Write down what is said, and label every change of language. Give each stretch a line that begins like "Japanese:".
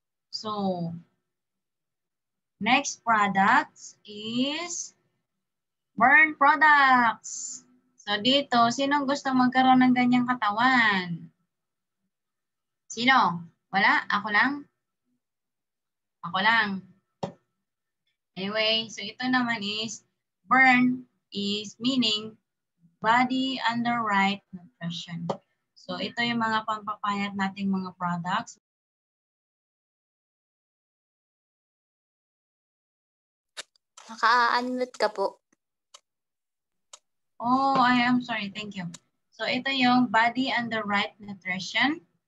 English: So, next products is burn products.
Filipino: So, dito, sinong gusto magkaroon ng ganyang katawan? Sino? Wala? Ako lang? Ako lang.
English: Anyway, so
Filipino: ito naman
English: is burn is meaning body under right nutrition.
Filipino: So ito yung mga pampapayat nating mga products. Naka-unmute ka po.
English: Oh, I am sorry. Thank you. So
Filipino: ito yung
English: body under right nutrition.